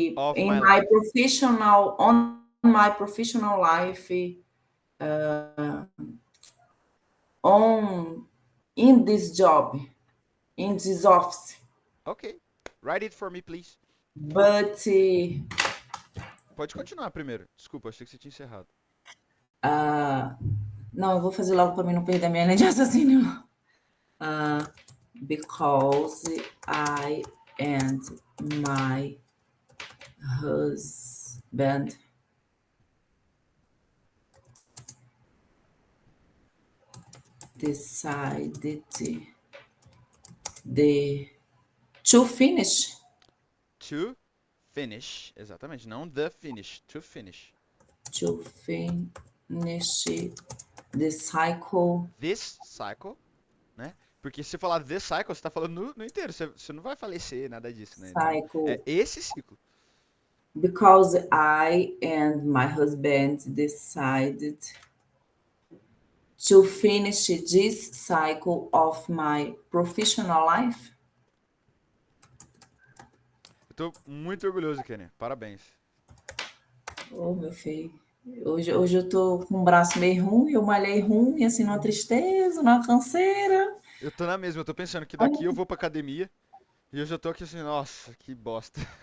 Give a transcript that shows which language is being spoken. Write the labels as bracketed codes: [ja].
[en] of in my my life. professional, on my professional life, on in this job, in this office. Ok, write it for me, please. But [pt] Pode continuar primeiro. Desculpa, achei que você tinha encerrado. não, eu vou fazer logo para mim não perder a minha linha de raciocínio. [en] Because I and my husband decided the to finish To finish, [pt] exatamente, não [en] the finish, to finish. to finish the cycle This cycle, né? [pt] Porque se falar [en] this cycle, [pt] você tá falando no inteiro, você não vai falecer, nada disso, né? Então, é [en] cycle [pt] esse ciclo. [en] because I and my husband decided to finish this cycle of my professional life. [pt] Eu tô muito orgulhoso, Kenny. Parabéns. Oh, meu filho. Hoje eu tô com o braço meio ruim, eu malhei ruim, assim, numa tristeza, numa canseira. Eu tô na mesma, eu tô pensando que daqui eu vou pra academia e eu já tô aqui assim, nossa, que bosta.